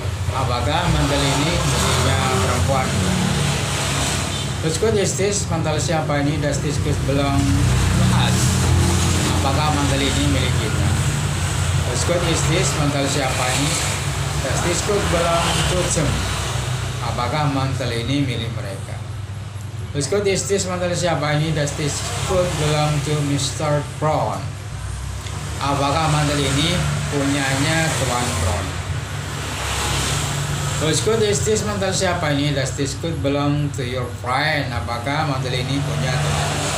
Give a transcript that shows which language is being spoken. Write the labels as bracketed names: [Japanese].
[Indonesian] Apakah mantel ini miliknya perempuan? [English] Whose coat is this? [Indonesian] Mantel siapa ini? [English] Does this coat belong to us? [Indonesian] Apakah mantel ini milik kita? [English] Whose coat is this? [Indonesian] Mantel siapa ini? [English] Does this coat belong to them? [Indonesian] Apakah mantel ini milik mereka? [English] Whose coat is this? [Indonesian] Mantel siapa ini? [English] Does this coat belong to Mr. [Indonesian] Brown? Apakah mantel ini punyanya Tuan Brown? [English] Whose coat is this? [Indonesian] Mantel siapa ini? [English] Does this coat belong to your friend? [Indonesian] Apakah mantel ini punya teman?